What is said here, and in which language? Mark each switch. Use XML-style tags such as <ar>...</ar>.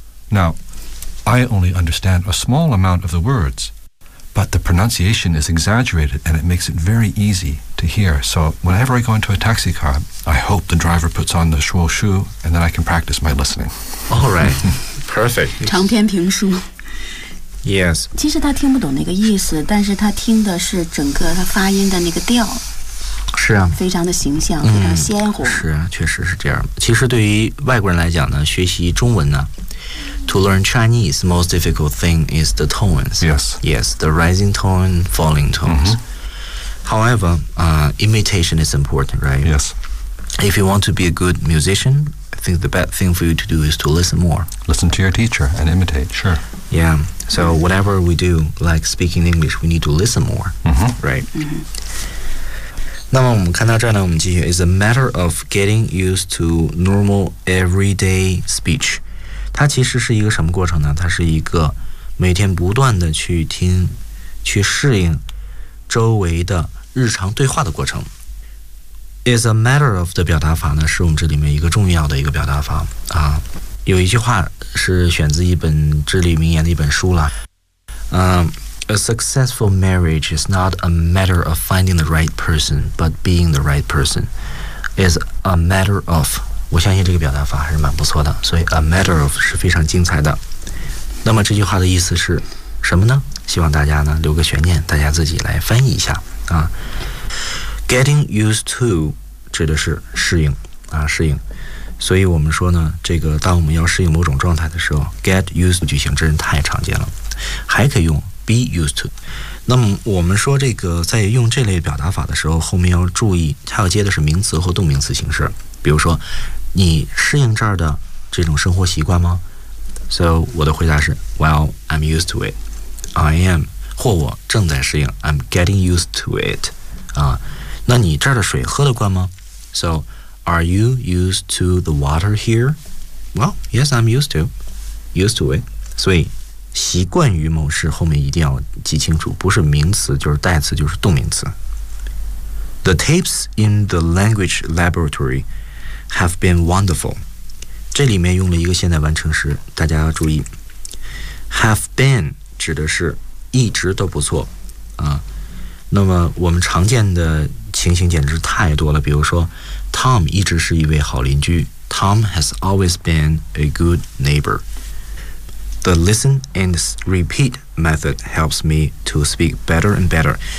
<en>Now, I only understand a small amount of the words, but the pronunciation is exaggerated and it makes it very easy to hear. So whenever I go into a taxi car, I hope the driver puts on the shuo shu and then I can practice my listening. All right. Perfect.</en> <zh>长篇评书。</zh> <en>Yes.</en> <zh>其实他听不懂那个意思，但是他听的是整个他发音的那个调。是啊。非常的形象，非常鲜活。是啊，确实是这样。其实对于外国人来讲呢，学习中文呢，</zh> <en>To learn Chinese, most difficult thing is the tones. Yes. Yes, the rising tone, falling tones. Mm-hmm. However, imitation is important, right? Yes. If you want to be a good musician, I think the best thing for you to do is to listen more. Listen to your teacher and imitate, sure. Yeah, so whatever we do, like speaking English, we need to listen more, right? Mm-hmm.</en> <zh>那么我们看到这儿呢，我们继续。</zh> <en>It's a matter of getting used to normal everyday speech.</en> <zh>它其实是一个什么过程呢？它是一个每天不断的去听、去适应周围的日常对话的过程。</zh> <en>Is a matter of</en> <zh>的表达法呢，是我们这里面一个重要的一个表达法啊。有一句话是选自一本至理名言的一本书了。</zh> <en>A successful marriage is not a matter of finding the right person, but being the right person. Is a matter of.</en> <zh>我相信这个表达法还是蛮不错的，所以</zh> <en>a matter of</en> <zh>是非常精彩的。那么这句话的意思是什么呢？希望大家呢留个悬念，大家自己来翻译一下啊。</zh> <en>Getting used to</en> <zh>指的是适应啊，适应。所以我们说呢，这个当我们要适应某种状态的时候 ，</zh> <en>get used to</en> <zh>句型真是太常见了，还可以用</zh> <en>be used to。</en> <zh>那么我们说这个在用这类表达法的时候，后面要注意它要接的是名词和动名词形式。比如说你适应这儿的这种生活习惯吗？</zh> <en>So</en> <zh>我的回答是</zh> <en>Well, I'm used to it. I am</en> <zh>或我正在适应</zh> <en>I'm getting used to it.</en> <zh>啊，那你这儿的水喝得惯吗？</zh> <en>So Are you used to the water here? Well, yes, I'm used to. Used to it.</en> <zh>所以习惯于某事后面一定要记清楚，不是名词就是代词就是动名词。</zh> <en>The tapes in the language laboratory have been wonderful.</en> <zh>这里面用了一个现在完成时，大家要注意。</zh> <en>Have been</en> <zh>指的是一直都不错啊。那么我们常见的情形简直太多了，比如说 ，Tom 一直是一位好邻居。</zh> <en>Tom has always been a good neighbor. The listen and repeat method helps me to speak better and better.</en>